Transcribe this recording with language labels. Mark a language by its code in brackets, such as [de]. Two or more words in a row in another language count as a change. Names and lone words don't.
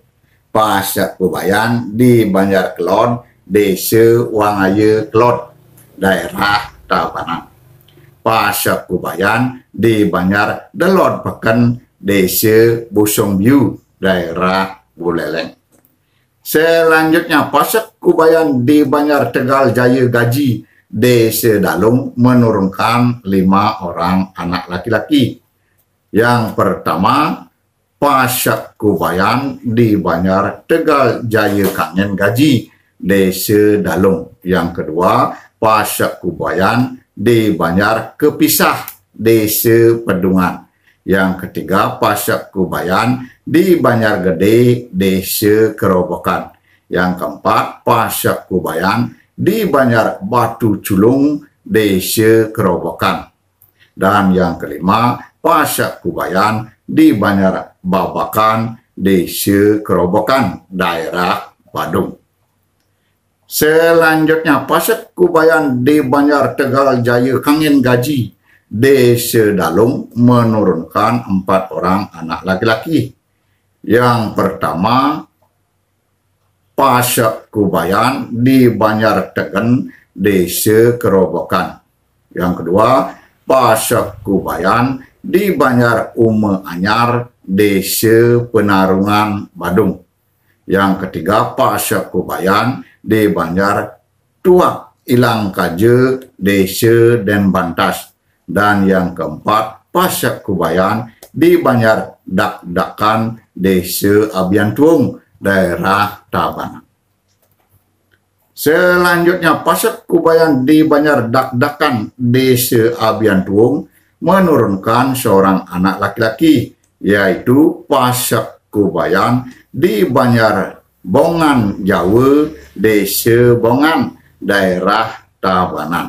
[id] Pasek Kubayan di Banjar Kelon, Desa Wangaya Kelon, daerah Tabanan. Pasek Kubayan di Banjar Delon Peken, Desa Busongbiu, daerah Buleleng. Selanjutnya, Pasek Kubayan di Banjar Tegal Jaya Gaji, Desa Dalung, menurunkan 5 orang anak laki-laki. Yang pertama, Pasek Kubayan di Banjar Tegal Jaya Kangen Gaji, Desa Dalung. Yang kedua, Pasek Kubayan di Banjar Kepisah, Desa Pedungan. Yang ketiga, Pasek Kubayan di Banjar Gede, Desa Kerobokan. Yang keempat, Pasek Kubayan di Banjar Batu Culung, Desa Kerobokan. Dan yang kelima, Pasek Kubayan di Banjar Babakan, Desa Kerobokan, daerah Badung. Selanjutnya, Pasek Kubayan di Banjar Tegal Jaya Kangen Gaji, Desa Dalung, menurunkan 4 orang anak laki-laki. Yang pertama, Pasek Kubayan di Banjar Tegen, Desa Kerobokan. Yang kedua, Pasek Kubayan di Banjar Ume Anyar, Desa Penarungan, Badung. Yang ketiga, Pasek Kubayan di Banjar Tuak, Ilang Kaje, Desa Denbantas. Dan yang keempat, Pasek Kubayan di Banjar Dak-Dakan, Desa Abiantuung, daerah Tabanan. Selanjutnya, Pasek Kubayan di Banjar Dak-Dakan, Desa Abiantuung, menurunkan seorang anak laki-laki, yaitu Pasek Kubayan di Banjar Bongan Jawa, Desa Bongan, daerah Tabanan.